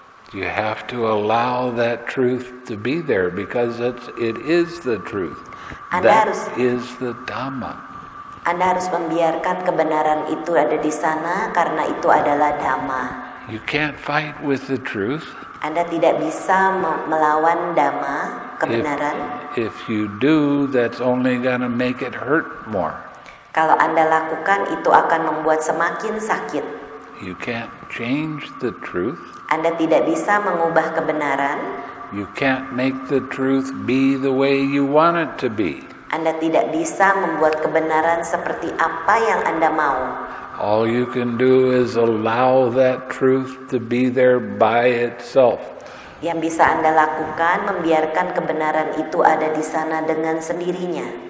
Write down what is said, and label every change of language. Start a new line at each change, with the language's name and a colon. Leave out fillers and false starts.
English: You have to allow that truth to be there because it is the truth. That is the Dhamma.
Indonesian: Anda harus membiarkan kebenaran itu ada di sana karena itu adalah Dhamma.
English: You can't fight with the truth.
Indonesian: Anda tidak bisa melawan Dhamma, kebenaran.
English: If you do, that's only going to make it hurt more.
Indonesian: Kalau Anda lakukan, itu akan membuat semakin sakit.
English: You can't change the truth.
Indonesian: Anda tidak bisa mengubah kebenaran.
English: You can't make the truth be the way you want it to be.
Indonesian: Anda tidak bisa membuat kebenaran seperti apa yang Anda mau.
English: All you can do is allow that truth to be there by itself.
Indonesian: Yang bisa Anda lakukan, membiarkan kebenaran itu ada di sana dengan sendirinya.